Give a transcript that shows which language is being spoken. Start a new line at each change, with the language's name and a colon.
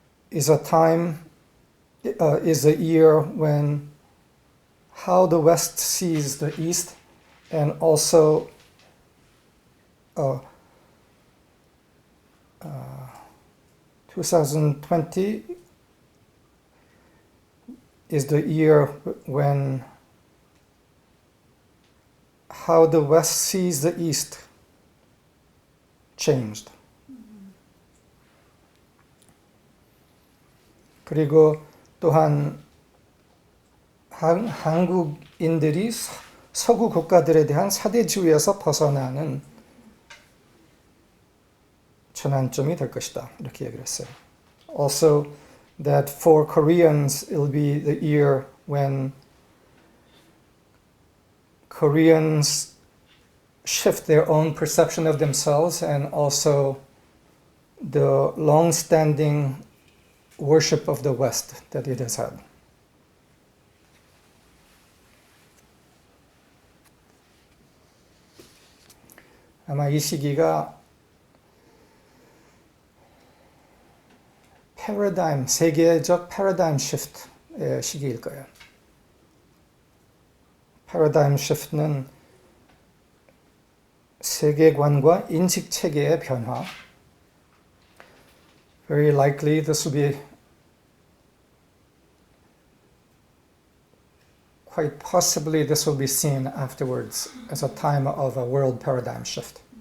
English: is a year when how the West sees the East, and also 2020 is the year when how the West sees the East changed.
Korean: 그리고 또한 한국인들이 서구 국가들에 대한 사대주의에서 벗어나는 전환점이 될 것이다. 이렇게 얘기를 했어요.
English: Also, that for Koreans, it will be the year when Koreans shift their own perception of themselves and also the long-standing worship of the West that it has had.
Korean: 아마 이 시기가 세계적 패러다임 시프트의 시기일 거예요. 패러다임 시프트는 세계관과 인식체계의 변화.
English: Very likely this will be quite possibly this will be seen afterwards as a time of a world paradigm shift.